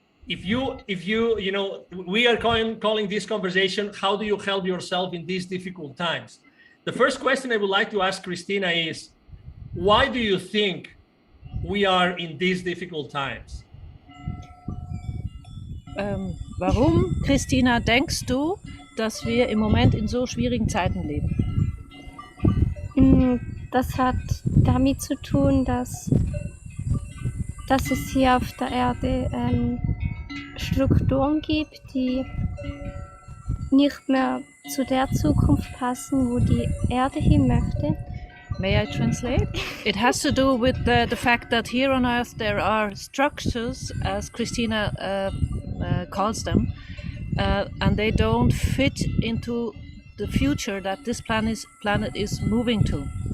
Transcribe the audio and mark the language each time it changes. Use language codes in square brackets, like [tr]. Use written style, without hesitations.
[en] If you we are calling this conversation, how do you help yourself in these difficult times? The first question I would like to ask Christina is, why do you think we are in these difficult times? [de] Warum, Christina, denkst du, dass wir im Moment in so schwierigen Zeiten leben? Das hat damit zu tun, dass es hier auf der Erde Strukturen gibt, die nicht mehr zu der Zukunft passen, wo die Erde hin möchte. [en] May I translate? It has to do with the fact that here on Earth there are structures, as Christina calls them, and they don't fit into the future that this planet is moving to.